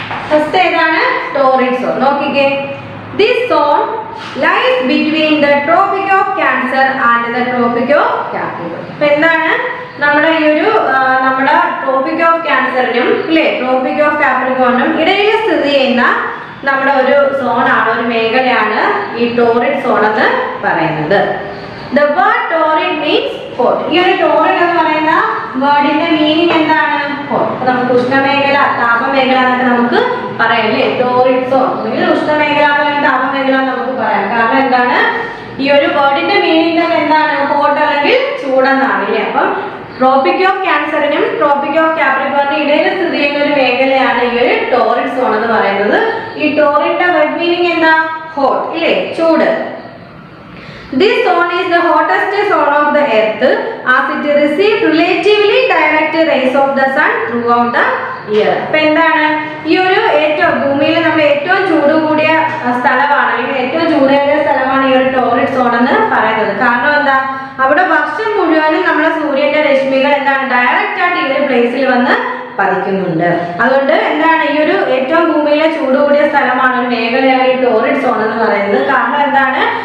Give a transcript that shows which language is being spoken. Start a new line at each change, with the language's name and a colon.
Malayalam: First ഏതാണ്? Torrid zone. നോക്കിക്കേ,
English: this zone lies between the Tropic of Cancer and the Tropic of Capricorn.
Malayalam: അപ്പോൾ എന്താണ് നമ്മുടെ ഈ ഒരു നമ്മുടെ ട്രോപ്പിക് ഓഫ് ക്യാൻസറിനും ഇല്ലേ ട്രോപ്പിക് ഓഫ് കാപ്രിക്കോണിനും ഇടയിൽ സ്ഥിതി ചെയ്യുന്ന നമ്മുടെ ഒരു സോണാണ്, ഒരു മേഖലയാണ് ഈ ടോറിഡ് സോൺ എന്ന് പറയുന്നത്.
English: The word torrid means hot.
Malayalam: ഈ ഒരു ടോറിഡ് എന്ന് പറയുന്ന വേർഡിന്റെ മീനിങ് എന്താണ്? hot. അപ്പോൾ നമുക്ക് ഉഷ്ണമേഖല, താപമേഖല എന്നൊക്കെ നമുക്ക് പറയാം അല്ലേ? ടോറിഡ് സോൺ അല്ലെങ്കിൽ ഉഷ്ണമേഖല അല്ലെങ്കിൽ താപമേഖല നമുക്ക് പറയാം. കാരണം എന്താണ്? ഈ ഒരു വേർഡിന്റെ മീനിങ് തന്നെ എന്താണ്? ഹോട്ട് അല്ലെങ്കിൽ ചൂടെന്നാണ് അല്ലേ? അപ്പം ട്രോപ്പിക് ഓഫ് ക്യാൻസറിനും ട്രോപ്പിക് ഓഫ് കാപ്രിക്കോണിനും ഇടയിൽ സ്ഥിതി ചെയ്യുന്ന ഒരു മേഖലയാണ് ഈ ഒരു ടോറിഡ് സോൺ എന്ന് പറയുന്നത്. ഈ ടോറിഡിന്റെ വേർഡ് മീനിങ് എന്താ? ഹോട്ട് ഇല്ലേ, ചൂട്.
English: This zone is the hottest zone of the earth as it receives relatively direct rays of the sun throughout the year.
Malayalam: അപ്പോൾ എന്താണ് ഈ ഒരു ഏറ്റവും ഭൂമിയിൽ നമ്മുടെ ഏറ്റവും ചൂട് കൂടിയ സ്ഥലമാണ് അല്ലെങ്കിൽ ഏറ്റവും ചൂടേറിയ സ്ഥലമാണ് ഈ ഒരു ടോറിഡ് സോൺ എന്ന് പറയുന്നത്. കാരണം എന്താ? അവിടെ വർഷം മുഴുവനും നമ്മുടെ സൂര്യന്റെ രശ്മികൾ എന്താണ് ഡയറക്റ്റ് ആയിട്ട് ഈ ഒരു പ്ലേസിൽ വന്ന് പതിക്കുന്നുണ്ട്. അതുകൊണ്ട് എന്താണ് ഈ ഒരു ഏറ്റവും ഭൂമിയിലെ ചൂട് കൂടിയ സ്ഥലമാണ്, ഒരു മേഖലയാണ് ഈ ടോറിഡ് സോൺ എന്ന് പറയുന്നത്. കാരണം എന്താണ്?